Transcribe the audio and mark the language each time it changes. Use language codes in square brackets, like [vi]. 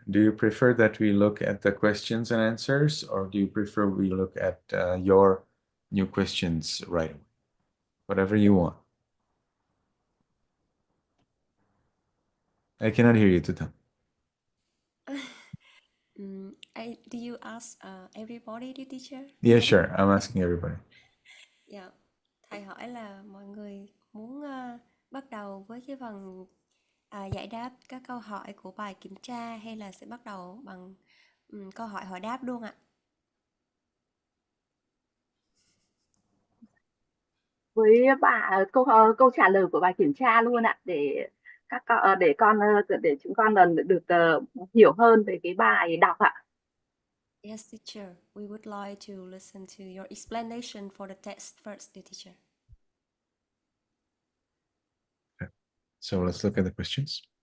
[en] Do you prefer that we look at the questions and answers, or do you prefer we look at your new questions right away? Whatever you want. I cannot hear you, Tutam. Do you ask everybody, dear teacher? Yeah, sure. I'm asking everybody. [vi] Dạ, thầy hỏi là mọi người muốn bắt đầu với cái phần giải đáp các câu hỏi của bài kiểm tra hay là sẽ bắt đầu bằng câu hỏi hỏi đáp luôn ạ? Với câu trả lời của bài kiểm tra luôn ạ, để chúng con được hiểu hơn về cái bài đọc ạ. [en] Yes, teacher. We would like to listen to your explanation for the text first, dear teacher. Okay. So let's look at the questions.